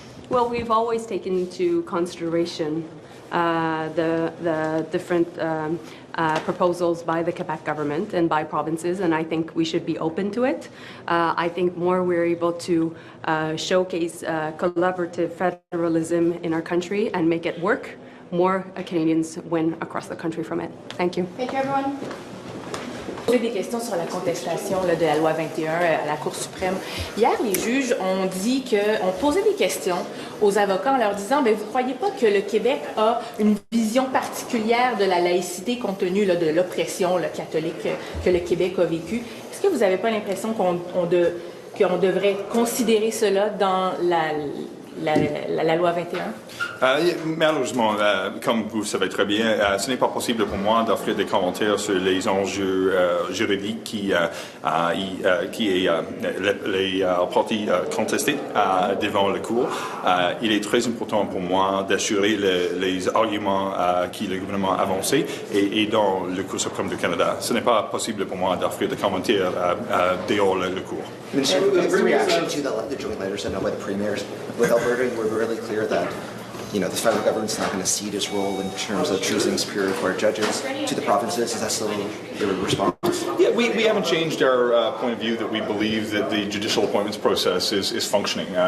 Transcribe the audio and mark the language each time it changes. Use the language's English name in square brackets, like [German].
[English] Well, we've always taken into consideration the different proposals by the Quebec government and by provinces, and I think we should be open to it. I think more we're able to showcase collaborative federalism in our country and make it work, more Canadians win across the country from it. Thank you. Thank you, everyone. [French] Poser des questions sur la contestation de la loi 21 à la Cour suprême. Hier, les juges ont posé des questions aux avocats en leur disant, vous ne croyez pas que le Québec a une vision particulière de la laïcité compte tenu de l'oppression catholique que le Québec a vécue? Est-ce que vous n'avez pas l'impression qu'on devrait considérer cela dans la loi 21? Malheureusement, comme vous le savez très bien, ce n'est pas possible pour moi d'offrir des commentaires sur les enjeux juridiques qui est les parties contestées devant la Cour. Il est très important pour moi d'assurer les arguments que le gouvernement a avancés et dans le Cour suprême du Canada. Ce n'est pas possible pour moi d'offrir des commentaires dehors la Cour. [English] Minister, in reaction to the joint letter sent out by the premiers, with Alberta, you were really clear that the federal government's not going to cede its role in terms of choosing Superior Court judges to the provinces. Is that still your response? Yeah, we haven't changed our point of view that we believe that the judicial appointments process is functioning.